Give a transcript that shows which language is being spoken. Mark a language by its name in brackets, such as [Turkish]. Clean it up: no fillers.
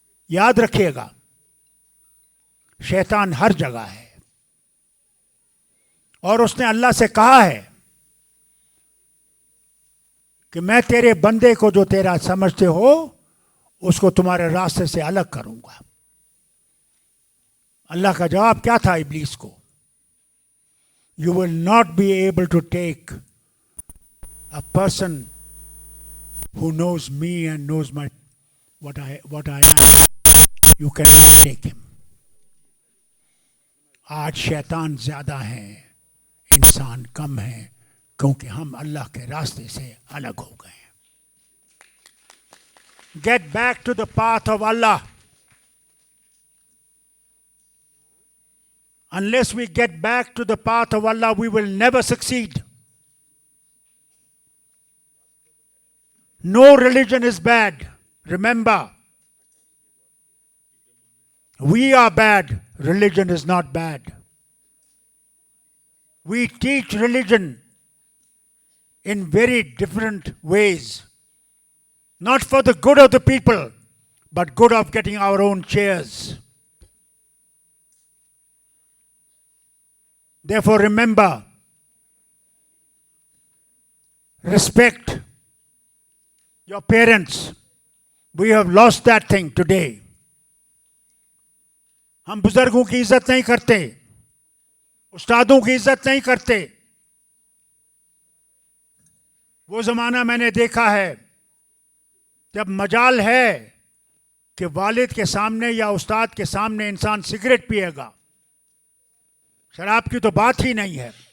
[Urdu] یاد رکھیے گا، شیطان ہر جگہ ہے، اور اس نے اللہ سے کہا ہے کہ میں تیرے بندے کو جو تیرا سمجھتے ہو اس کو تمہارے راستے سے الگ کروں گا. اللہ کا جواب کیا تھا ابلیس کو؟ [English] You will not be able to take a person who knows me and knows what I am. You cannot take him. [Urdu] آج شیطان زیادہ ہیں، انسان کم ہیں، کیونکہ ہم اللہ کے راستے سے الگ ہو گئے ہیں. [English] Get back to the path of Allah. Unless we get back to the path of Allah, we will never succeed. No religion is bad. Remember, we are bad. Religion is not bad. We teach religion in very different ways. Not for the good of the people, but good of getting our own chairs. Therefore, remember, respect your parents. We have lost that thing today. [Urdu] ہم بزرگوں کی عزت نہیں کرتے, استادوں کی عزت نہیں کرتے. وہ زمانہ میں نے دیکھا ہے جب مجال ہے کہ والد کے سامنے یا استاد کے سامنے انسان سگریٹ پیے گا, شراب کی تو بات ہی نہیں ہے.